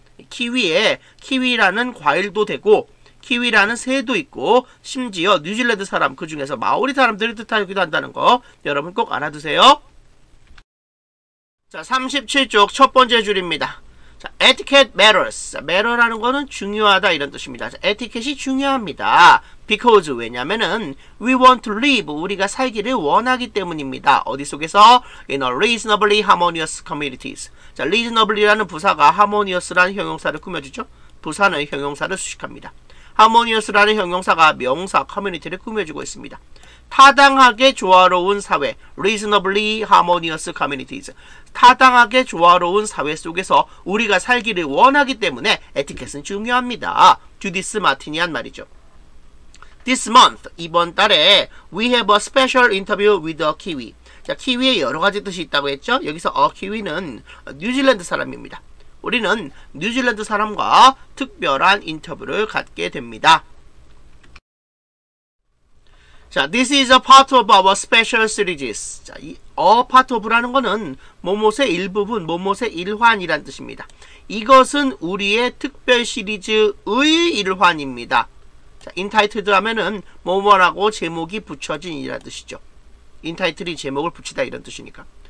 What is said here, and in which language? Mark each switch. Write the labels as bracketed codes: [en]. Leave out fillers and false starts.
[ko] 키위에 키위라는 과일도 되고 키위라는 새도 있고 심지어 뉴질랜드 사람 그 중에서 마오리 사람들을 뜻하기도 한다는 거 여러분 꼭 알아두세요. 자, 37쪽 첫 번째 줄입니다. 자, [en] etiquette matters. [ko] matter라는 거는 중요하다 이런 뜻입니다. 자, 에티켓이 중요합니다. [en] because [ko] 왜냐면은 [en] we want to live [ko] 우리가 살기를 원하기 때문입니다. 어디 속에서? [en] in a reasonably harmonious communities. [ko] 자, reasonably라는 부사가 harmonious라는 형용사를 꾸며주죠. 부사는 형용사를 수식합니다. harmonious라는 형용사가 명사 커뮤니티를 꾸며주고 있습니다. 타당하게 조화로운 사회 [en] reasonably harmonious communities [ko] 타당하게 조화로운 사회 속에서 우리가 살기를 원하기 때문에 에티켓은 중요합니다. 주디스 마티니안 말이죠. [en] This month [ko] 이번 달에 [en] we have a special interview with a kiwi. [ko] 자, 키위에 여러 가지 뜻이 있다고 했죠. 여기서 키위는 뉴질랜드 사람입니다. 우리는 뉴질랜드 사람과 특별한 인터뷰를 갖게 됩니다. [en] 자, this is a part of our special series. [ko] 자, 이 part of라는 거는 뭐뭇의 일부분, 뭐뭇의 일환이란 뜻입니다. 이것은 우리의 특별 시리즈의 일환입니다. 자, entitled 하면은 뭐뭐라고 제목이 붙여진이라는 뜻이죠. entitle이 제목을 붙이다 이런 뜻이니까.